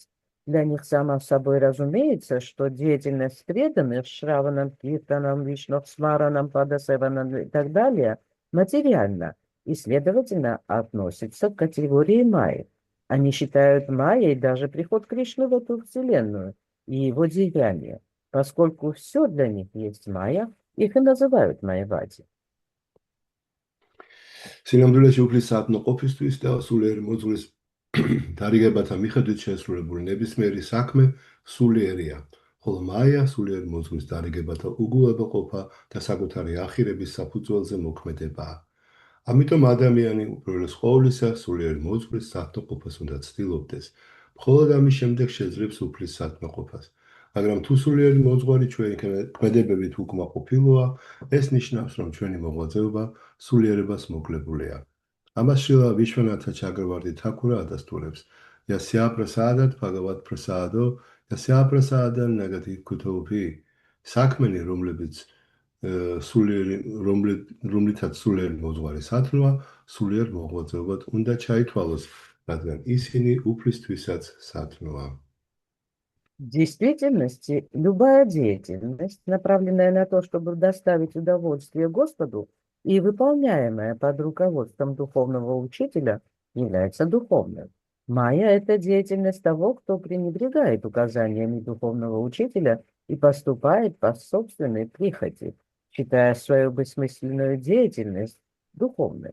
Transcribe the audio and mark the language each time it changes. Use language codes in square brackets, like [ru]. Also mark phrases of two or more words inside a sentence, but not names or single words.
[ru] Для них само собой разумеется, что деятельность преданных Шраванам, Киртанам, Вишну, Смаранам, Падасеванам и так далее материальна и, следовательно, относится к категории майи. Они считают майей даже приход Кришны в эту вселенную и его деяния. Поскольку все для них есть майя, их и называют майявади. [ka] სინამდვილეში უფლის სათნოყოფისთვის და სულიერი მოძღვრის დარიგებათა მიხედვით შესრულებული ნებისმიერი საქმე სულიერია, ხოლო მაია სულიერი მოძღვრის დარიგებათა უგულებაყოფა და საკუთარი ახირების საფუძველზე მოქმედებაა. ამიტომ ადამიანი უპირველეს ყოვლისა სულიერი მოძღვრის სათნოყოფას უნდა ცდილობდეს. მხოლოდ ამის შემდეგ შეძლებს უფლის სათნოყოფას. მაგრამ თუ სულიერი მოძღვარი ჩვენი ქმედებებით უკმაყოფილოა, ეს ნიშნავს, რომ ჩვენი მოღვაწეობა სულიერებას მოკლებულია. ამას შილა ვიშვანათა ჩაგრავარდი თაქურა ადასტურებს. [sa] यस्य प्रसादात् भगवत् प्रसादो, यस्य प्रसादान् नगति कुतोऽपि. [ka] საქმენი, რომლითაც სულიერი მოძღვარი სათნოა, სულიერ მოღვაწეობად უნდა ჩაითვალოს, რადგან ისინი უფლისთვისაც სათნოა. [ru] В действительности, любая деятельность, направленная на то, чтобы доставить удовольствие Господу и выполняемая под руководством духовного учителя, является духовной. Майя – это деятельность того, кто пренебрегает указаниями духовного учителя и поступает по собственной прихоти, считая свою бессмысленную деятельность духовной.